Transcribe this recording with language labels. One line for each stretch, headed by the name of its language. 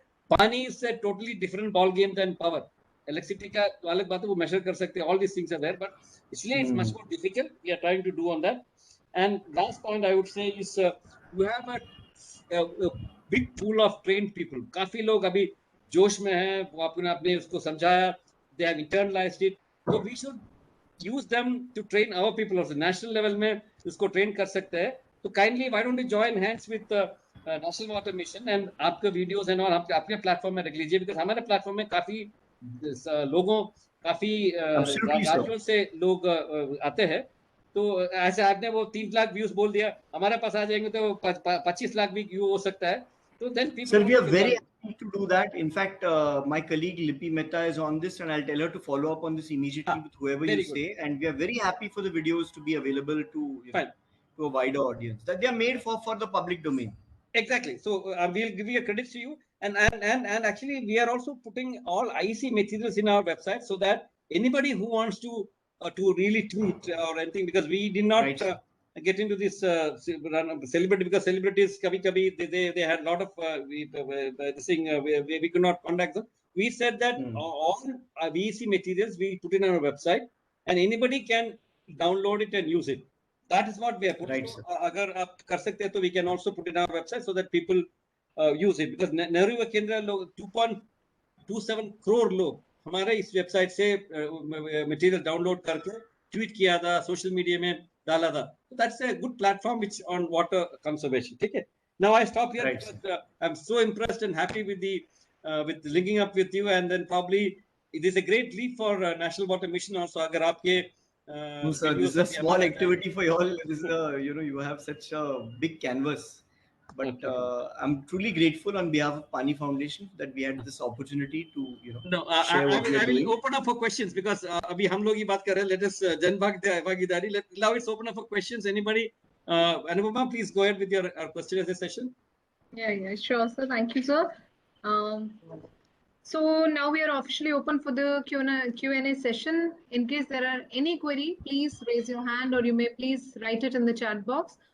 English: But pani is a totally different ball game than power.
Hindi: Electricity का तो अलग बात है, वो measure कर सकते हैं.
English: All these things are there, but इसलिए it's much more difficult. We are trying to do on that. And last point I would say is you have a big pool of trained people.
Hindi: काफी लोग अभी जोश में हैं, वो आपने उसको समझाया,
English: they have internalized it. So we should use them to train our people also.
Hindi: National level में उसको train कर सकते हैं.
English: So kindly, why don't you join hands with National Water Mission and आपके videos and all
Hindi: अपने platform में रख लीजिए,
English: because
Hindi: हमारे platform में काफी लोगों, काफी राज्यों से लोग आते हैं. तो ऐसे आपने वो 3 लाख व्यूज बोल दिया, हमारे पास आ जाएंगे तो 25 लाख भी व्यू हो सकता है.
English: तो then people, sir, we are very happy to do that. In fact, my colleague Lipi Mehta is on this and I'll tell her to follow up on this immediately with whoever you say. And we are very happy for the videos to be available to to a wider audience, that they are made for the public domain. Exactly. So we'll give you a credit to you, and actually we are also putting all IEC materials in our website so that anybody who wants to really tweet or anything, because we did not get into this celebrity, because celebrities they had a lot of this thing, we could not contact them. We said that all IEC materials we put in our website and anybody can download it and use it. That is what we are putting.
Hindi: So, अगर आप कर सकते हैं तो
English: we can also put it on our website so that people use it,
Hindi: because Nehru युवा केंद्र लोग 2.27 करोड़ लोग हमारे इस वेबसाइट से मटेरियल डाउनलोड करके ट्वीट किया था, सोशल मीडिया में डाला था.
English: So that's a good platform which on water conservation.
Hindi: ठीक है.
English: Now I stop here because I'm so impressed and happy with the with linking up with you, and then probably it is a great leap for National Water Mission also.
Hindi: अगर आपके
English: no, sir, this is a small activity for you all. This is you have such a big canvas, but I'm truly grateful on behalf of Pani Foundation that we had this opportunity to share what we are doing. I will open up for questions, because
Hindi: अभी हम लोग ये बात कर रहे हैं.
English: Let us janbhagidari. Now it's open up for questions. Anybody? Anupama, please go ahead with your question as a session. Yeah, sure, sir. Thank you, sir. So now we are officially open for the Q&A session. In case there are any query, please raise your hand, or you may please write it in the chat box.